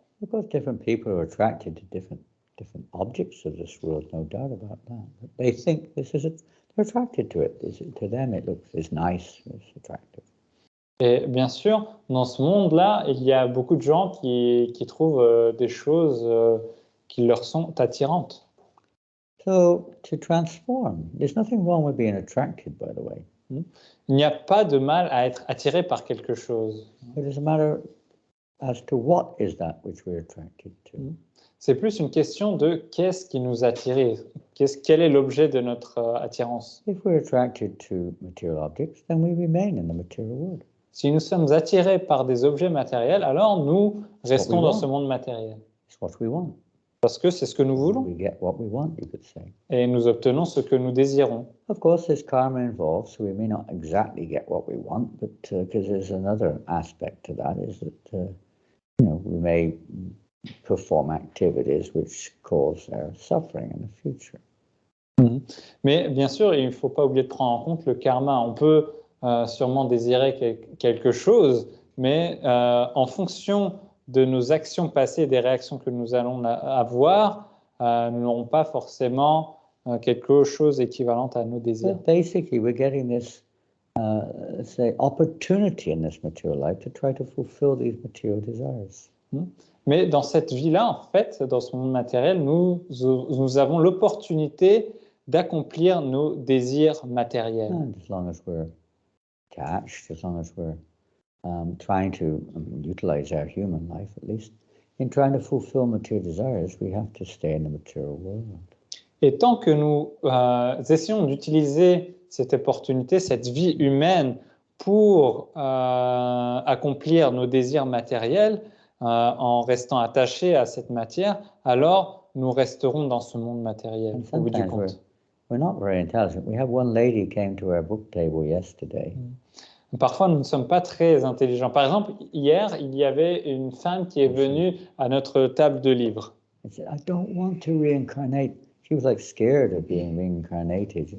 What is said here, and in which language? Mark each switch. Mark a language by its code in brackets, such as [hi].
[en] Of course, different people are attracted to different objects of this world, no doubt about that. But they think they're attracted to it. To them, it's nice, it's attractive. [fr] Et bien sûr, dans ce monde-là, il y a beaucoup de gens qui trouvent des choses qui leur sont attirantes. [en] So, to transform, there's nothing wrong with being attracted, by the way. [fr] Il n'y a pas de mal à être attiré par quelque chose. [en] It is a matter as to what is that which we're attracted to. [fr] C'est plus une question de qu'est-ce qui nous attire, quel est l'objet de notre attirance. [en] If we're attracted to material objects, then we remain in the material world. [fr] Si nous sommes attirés par des objets matériels, alors nous restons dans ce monde matériel. [en] It's what we want. [fr] Parce que c'est ce que nous voulons. [en] We get what we want, you could say. [fr] Et nous obtenons ce que nous désirons. [en] Of course, there's karma involved, so we may not exactly get what we want, but because there's another aspect to that, is that we may perform activities which cause our suffering in the future. [fr] Mais bien sûr, il ne faut pas oublier de prendre en compte le karma. On peut sûrement désirer quelque chose, mais en fonction de nos actions passées et des réactions que nous allons avoir, nous n'aurons pas forcément quelque chose équivalent à nos désirs. [en] But basically, we're getting this, say, opportunity in this material life to try to fulfill these material desires. [fr] Mais dans cette vie-là, en fait, dans ce monde matériel, nous avons l'opportunité d'accomplir nos désirs matériels. [en] And as long as we're attached, as long as we're trying to utilize our human life, at least, in trying to fulfill material desires, we have to stay in the material world. [fr] Et tant que nous essayons d'utiliser cette opportunité, cette vie humaine, pour accomplir nos désirs matériels, en restant attachés à cette matière, alors nous resterons dans ce monde matériel, au bout du compte. [en] We're not very intelligent. We have one lady came to our book table yesterday. [fr] Parfois, nous ne sommes pas très intelligents. Par exemple, hier, il y avait une femme qui est venue à notre table de livres. [en] I said, I don't want to reincarnate. She was like scared of being reincarnated.